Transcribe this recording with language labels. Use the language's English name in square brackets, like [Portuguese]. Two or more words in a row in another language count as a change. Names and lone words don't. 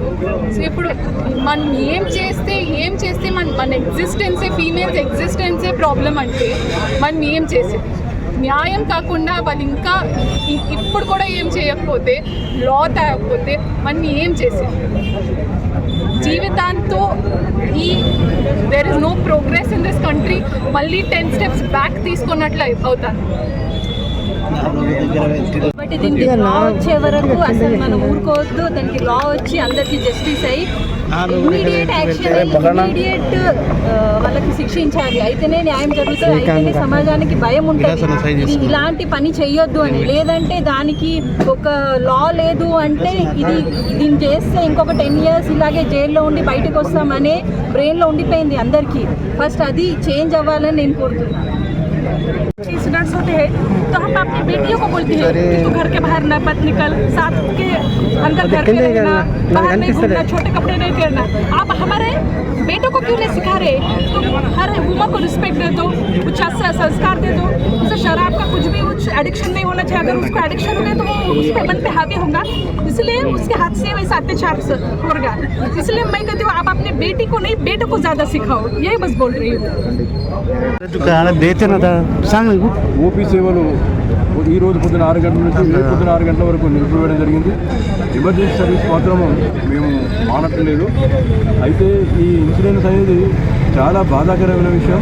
[Telugu] సో ఇప్పుడు మనం ఏం చేస్తే మన ఎగ్జిస్టెన్సే, [English] females existence problem [Telugu] అంటే మనం ఏం చేసేది న్యాయం కాకుండా వాళ్ళు ఇంకా ఇప్పుడు కూడా ఏం చేయకపోతే, లా తేకపోతే మనం ఏం చేసేది? [English] జీవితాంతో there is no progress in this country. [Telugu] మళ్ళీ 10 [English] steps back [Telugu] తీసుకున్నట్లు అవుతాను. బట్ దీనికి లా వచ్చే వరకు అసలు మనం ఊరుకోవద్దు. దానికి లా వచ్చి అందరికీ జస్టిస్ అయ్యి [English] immediate action, [Telugu] ఇమీడియట్ వాళ్ళకి శిక్షించాలి. అయితేనే న్యాయం జరుగుతుంది, అయితేనే సమాజానికి భయం ఉంటుంది ఇలాంటి పని చెయ్యొద్దు అని. లేదంటే దానికి ఒక లా లేదు అంటే దీన్ని చేస్తే ఇంకొక 10 years ఇలాగే జైల్లో ఉండి బయటకు వస్తామనే బ్రెయిన్లో ఉండిపోయింది అందరికీ. ఫస్ట్ అది చేంజ్ అవ్వాలని నేను కోరుతున్నాను. [Hindi] इंसिडेंट्स होते हैं तो हम अपनी बेटियों को बोलते हैं कि तू घर के बाहर न मत निकल, साथ के अंदर घर पे रहना, बाहर नहीं घूमना, छोटे कपड़े नहीं पहनना. आप हमारे बेटों को क्यों नहीं सिखा रहे? तुम हर वुमन को रिस्पेक्ट दे दो, कुछ अच्छा संस्कार दे दो. उसे शराब का कुछ भी एडिक्शन नहीं होना चाहिए. अगर उसको एडिक्शन हो गया तो वो उस पर मन पे हावी होगा, इसलिए उसके हाथ से वैसा अत्याचार होगा. इसलिए मैं कहती हूँ आप अपने बेटी को नहीं, बेटों को ज़्यादा सिखाओ. यही बस बोल रही हूँ. [Telugu] ఓపీ సేవలు ఈరోజు పొద్దున 6 గంటల నుంచి రేపు పొద్దున 6 గంటల వరకు నిలిపివేయడం జరిగింది. [English] emergency service [Telugu] మాత్రము మేము మానట్లేదు. అయితే ఈ ఇన్సిడెంట్స్ అనేది చాలా బాధాకరమైన విషయం.